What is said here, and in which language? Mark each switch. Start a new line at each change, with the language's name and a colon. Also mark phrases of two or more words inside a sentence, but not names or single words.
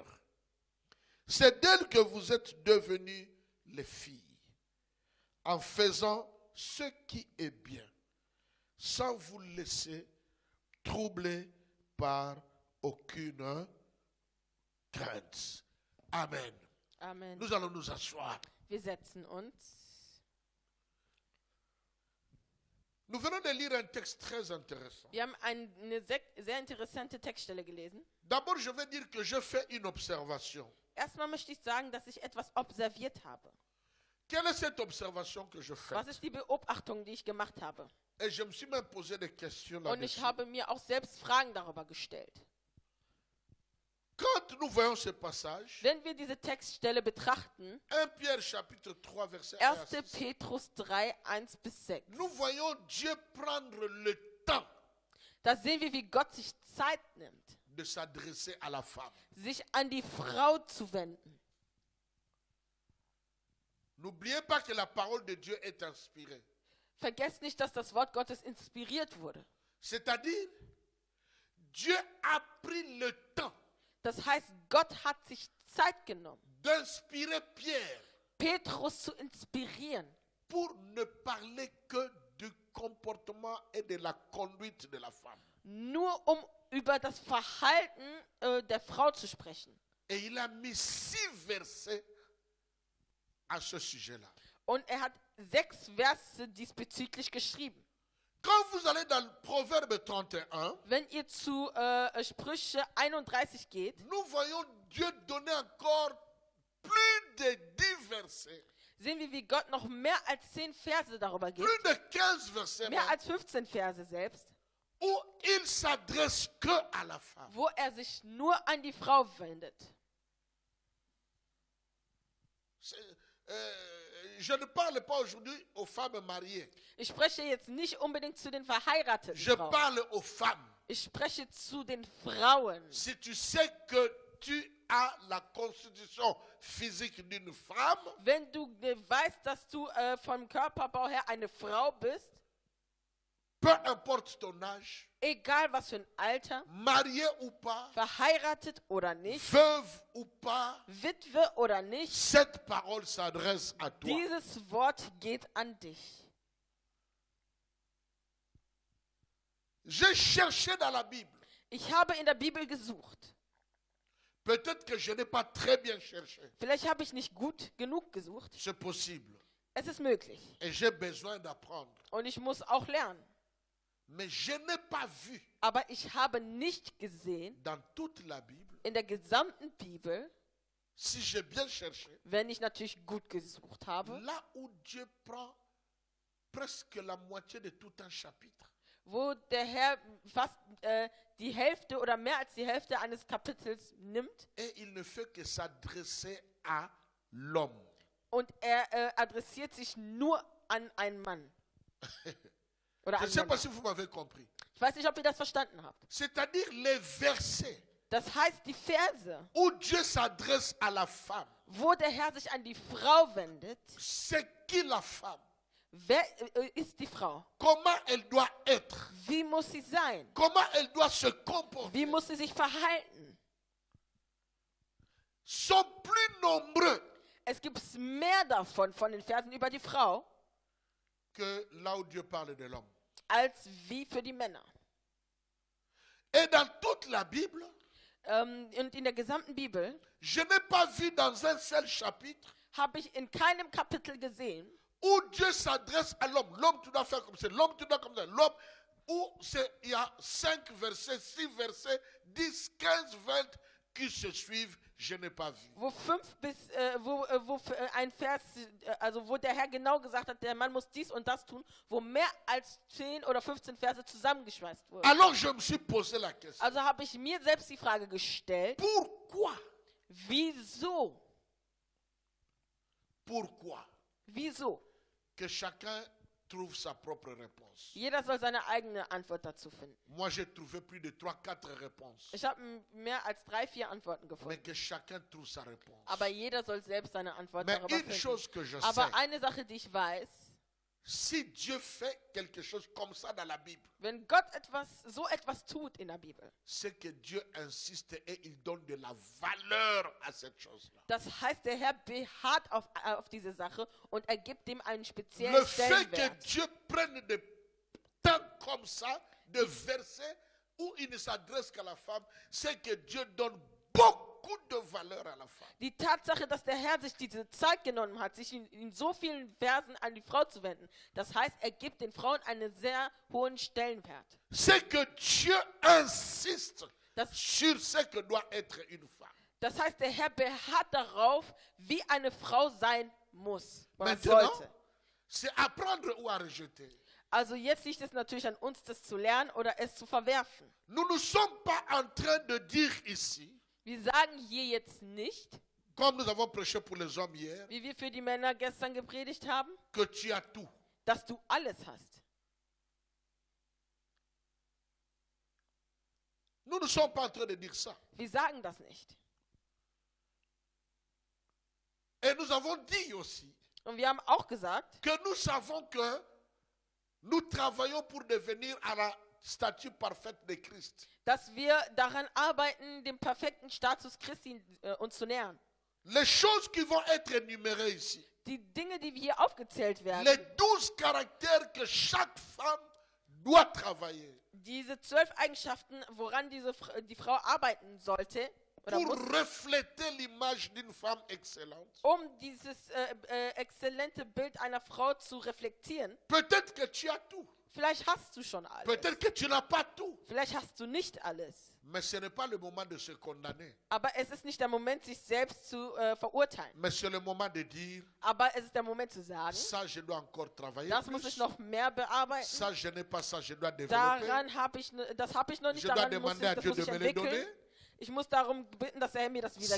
French: C'est d'elle que vous êtes devenues les filles, en faisant ce qui est bien, sans vous laisser troubler par aucune crainte. Amen. Amen. Nous allons nous asseoir.
German: Wir setzen uns.
French: Nous venons de lire un texte très intéressant.
German: Wir haben eine sehr interessante Textstelle gelesen.
French: D'abord, je vais dire que je fais une observation.
German: Erstmal möchte ich sagen, dass ich etwas observiert habe.
French: Quelle est cette observation que je fais?
German: Was ist die Beobachtung, die ich gemacht habe?
French: Et je me suis même posé des questions
German: Und ich
French: là-dessus.
German: habe mir auch selbst Fragen darüber gestellt.
French: Quand nous voyons ce passage,
German: Wenn wir diese Textstelle betrachten,
French: 1 Pierre chapitre 3 verset 1 à 1. 6,
German: Petrus 3, 1 bis 6.
French: nous voyons Dieu prendre le temps
German: Da sehen wir, wie Gott sich Zeit nimmt,
French: de s'adresser à la femme.
German: sich an die Frau zu wenden.
French: N'oubliez pas que la parole de Dieu est inspirée.
German: Vergesst nicht, dass das Wort Gottes inspiriert wurde.
French: C'est-à-dire, Dieu a pris le temps
German: Das heißt, Gott hat sich Zeit genommen,
French: d'inspirer Pierre
German: Petrus zu inspirieren,
French: pour ne parler que du comportement et de la conduite de la femme.
German: nur um über das Verhalten der Frau zu sprechen.
French: Et il a mis 6 versets à ce sujet-là.
German: Und er hat 6 Verse diesbezüglich geschrieben.
French: Quand vous allez dans le Proverbe 31,
German: Wenn ihr zu Sprüche 31 geht,
French: nous voyons Dieu donner encore plus de 10 versets,
German: sehen wir, wie Gott noch mehr als 10 Verse darüber gibt,
French: plus de 15 versets
German: mehr
French: même,
German: als 15 Verse selbst,
French: où il s'adresse que à la femme.
German: wo er sich nur an die Frau wendet.
French: Je ne parle pas aujourd'hui aux femmes mariées.
German: Ich spreche jetzt nicht unbedingt zu den verheirateten
French: Je
German: Frauen.
French: parle aux femmes.
German: Ich spreche zu den Frauen.
French: Si tu sais que tu as la constitution physique d'une femme,
German: Wenn du weißt, dass du vom Körperbau her eine Frau bist,
French: peu importe ton âge,
German: egal was für ein Alter,
French: marié ou pas,
German: verheiratet oder nicht,
French: veuve ou pas,
German: Witwe oder nicht,
French: cette parole s'adresse à toi.
German: dieses Wort geht an dich.
French: J'ai cherché dans la Bible.
German: Ich habe in der Bibel gesucht.
French: Peut-être que je n'ai pas très bien cherché.
German: Vielleicht habe ich nicht gut genug gesucht.
French: C'est possible.
German: Es ist möglich.
French: Et j'ai besoin d'apprendre.
German: Und ich muss auch lernen.
French: Mais je n'ai pas vu
German: Aber ich habe nicht gesehen,
French: dans toute la Bible,
German: in der gesamten Bibel,
French: si j'ai bien cherché,
German: wenn ich natürlich gut gesucht habe,
French: là où Dieu prend presque la moitié de tout un chapitre.
German: wo der Herr fast die Hälfte oder mehr als die Hälfte eines Kapitels nimmt
French: Et il ne fait que s'adresser à l'homme.
German: und er adressiert sich nur an einen Mann. Oder
French: Je ne
German: an
French: sais pas
German: Männer.
French: si vous m'avez compris.
German: Ich weiß nicht, ob ihr das verstanden habt.
French: C'est-à-dire les versets
German: Das heißt, die Verse,
French: où Dieu s'adresse à la femme.
German: wo der Herr sich an die Frau wendet,
French: C'est qui la femme?
German: wer ist die Frau?
French: Comment elle doit être?
German: Wie muss sie sein?
French: Comment elle doit se comporter?
German: Wie muss sie sich verhalten?
French: Sont plus nombreux
German: Es gibt mehr davon, von den Versen über die Frau,
French: que là où Dieu parle de l'homme.
German: als wie für die Männer.
French: Et dans toute la Bible,
German: Und in der gesamten Bibel
French: je n'ai pas vu dans un seul chapitre
German: habe ich in keinem Kapitel gesehen,
French: où Dieu s'adresse à l'homme. L'homme, tu dois faire comme ça. L'homme, tu dois comme ça. L'homme, où il y a 5 versets, 6 versets, 10, 15, 20, qui se suivent, je n'ai pas vu.
German: wo ein Vers, also wo der Herr genau gesagt hat, der Mann muss dies und das tun, wo mehr als 10 oder 15 Verse zusammengeschweißt wurden.
French: Alors je me suis posé la question.
German: Also habe ich mir selbst die Frage gestellt,
French: Pourquoi?
German: wieso?
French: Pourquoi?
German: Wieso?
French: Que chacun trouve sa propre réponse.
German: Jeder soll seine eigene Antwort dazu finden.
French: Moi, j'ai trouvé plus de 3-4 réponses.
German: Ich habe mehr als 3, 4 Antworten
French: Mais
German: gefunden.
French: que chacun trouve sa réponse.
German: Aber jeder soll selbst seine Antwort
French: Mais
German: darüber
French: une
German: finden.
French: chose que je
German: Aber
French: sais,
German: eine Sache, die ich weiß,
French: si Dieu fait quelque chose comme ça dans la Bible,
German: wenn Gott so etwas tut in der Bibel,
French: c'est que Dieu insiste et il donne de la valeur à cette chose-là.
German: das heißt, der Herr beharrt auf diese Sache und er gibt dem einen speziellen
French: Le fait que
German: Stellenwert.
French: Dieu prenne des temps comme ça, de versets où il ne s'adresse qu'à la femme, c'est que Dieu donne beaucoup de valeur à la femme.
German: Die Tatsache, dass der Herr sich diese Zeit genommen hat, sich in so vielen Versen an die Frau zu wenden, das heißt, er gibt den Frauen einen sehr hohen Stellenwert.
French: C'est que Dieu insiste
German: Das,
French: sur ce que doit être une femme.
German: das heißt, der Herr beharrt darauf, wie eine Frau sein muss oder
French: Maintenant,
German: sollte.
French: c'est à prendre ou à rejeter.
German: Also jetzt liegt es natürlich an uns, das zu lernen oder es zu verwerfen.
French: Nous ne sommes pas en train de dire ici,
German: Wir sagen hier jetzt nicht,
French: comme nous avons prêché pour les hommes hier,
German: wie wir für die Männer gestern gepredigt haben,
French: que tu as tout.
German: dass du alles hast.
French: Nous ne sommes pas en train de dire ça.
German: Wir sagen das nicht.
French: Et nous avons dit aussi
German: Und wir haben auch gesagt,
French: que nous savons que nous travaillons pour devenir à la statue parfaite de Christ.
German: dass wir daran arbeiten, dem perfekten Status Christi uns zu nähern.
French: Les choses qui vont être énumérées ici,
German: Die Dinge, die hier aufgezählt werden,
French: les 12 caractères que chaque femme doit travailler
German: diese 12 Eigenschaften, woran die Frau arbeiten sollte, oder
French: pour
German: muss,
French: refléter l'image d'une femme excellente.
German: um dieses exzellente Bild einer Frau zu reflektieren.
French: Peut-être que tu as tout.
German: Vielleicht hast du schon alles.
French: Peut-être que tu n'as pas tout.
German: Vielleicht hast du nicht alles.
French: Mais ce n'est pas le moment de se condamner.
German: Aber es ist nicht der Moment, sich selbst zu verurteilen.
French: Mais c'est le moment de dire,
German: Aber es ist der Moment zu sagen,
French: ça je dois encore travailler
German: das muss ich
French: plus.
German: noch mehr bearbeiten.
French: Ça je n'ai pas ça, je dois développer.
German: Das habe ich noch nicht,
French: Je dois
German: daran muss
French: demander à
German: das
French: Dieu
German: muss ich
French: de me le
German: entwickeln.
French: donner.
German: Ich muss darum bitten, dass er mir das wieder